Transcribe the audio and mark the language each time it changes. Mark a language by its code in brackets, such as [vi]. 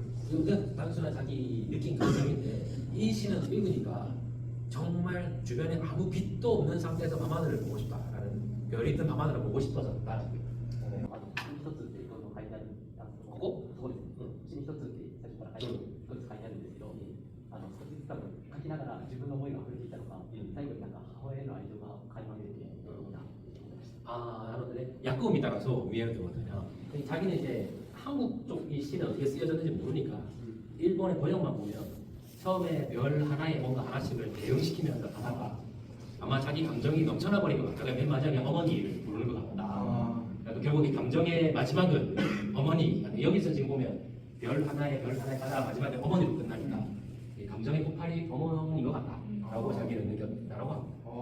[ko] 이건 단순한 자기 느낀 감정인데 이 시는 읽으니까 정말 주변에 아무 빛도 없는 상태에서 밤하늘을 보고 싶다라는 별이 있던 밤하늘을 보고 싶어졌다. [ja] ここそうです。詩に一つって最初から一つ書いてあるんですけど、少しずつ多分書きながら自分の思いが溢れていたのか、最後になんか母親への愛情が垣間見えて [ko] 아, 나름대로 약국을 믿다가서 위에를 두거든요. 자기는 이제 한국 쪽 이 시는 어떻게 쓰여졌는지 모르니까 일본의 번역만 보면 처음에 별 하나에 뭔가 하나씩을 대응시키면서 가다가 아마 자기 감정이 넘쳐나 버린 것 같다가 맨 마지막에 어머니를 부르는 것 같다. 그래도 결국 이 감정의 마지막은 어머니. 여기서 지금 보면 별 하나에 가다가 마지막에 어머니로 끝나니까 이 감정의 폭발이 어머니인 것 같다라고 자기는 느꼈다라고 합니다.